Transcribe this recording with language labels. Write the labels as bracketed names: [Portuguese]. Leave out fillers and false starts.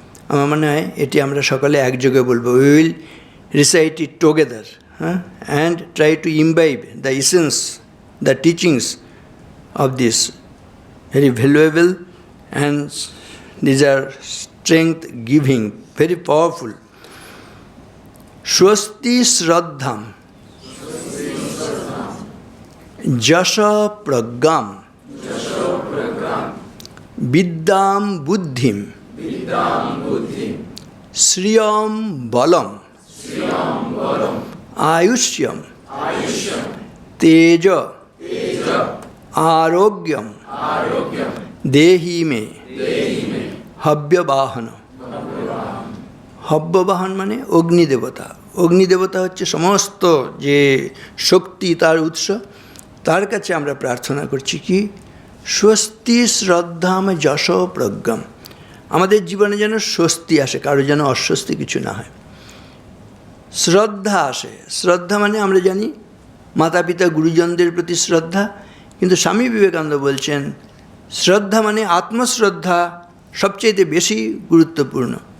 [Bangla] আমার মনে হয় এটি আমরা সকলে একযোগে বলবো। [English] We will recite it together, and try to imbibe the essence, the teachings of this very valuable, and these are strength giving, very powerful. [Sanskrit] Swasti Sraddham Jasha Praggam Viddam Buddhim Sriyam Balam Ayushyam Teja Arogyam Dehi Me Habya Bahana. [Bangla] হব্যবাহন মানে অগ্নি দেবতা, অগ্নিদেবতা হচ্ছে সমস্ত যে শক্তি, তার উৎস। তার কাছে আমরা প্রার্থনা করছি কি, [Sanskrit] স্বস্তি শ্রদ্ধাম যশ প্রজ্ঞাম, [Bangla] আমাদের জীবনে যেন স্বস্তি আসে, কারো যেন অস্বস্তি কিছু না হয়। শ্রদ্ধা আসে, শ্রদ্ধা মানে আমরা জানি মাতা পিতা গুরুজনদের প্রতি শ্রদ্ধা, কিন্তু স্বামী বিবেকানন্দ বলছেন শ্রদ্ধা মানে আত্মশ্রদ্ধা সবচেয়ে বেশি গুরুত্বপূর্ণ।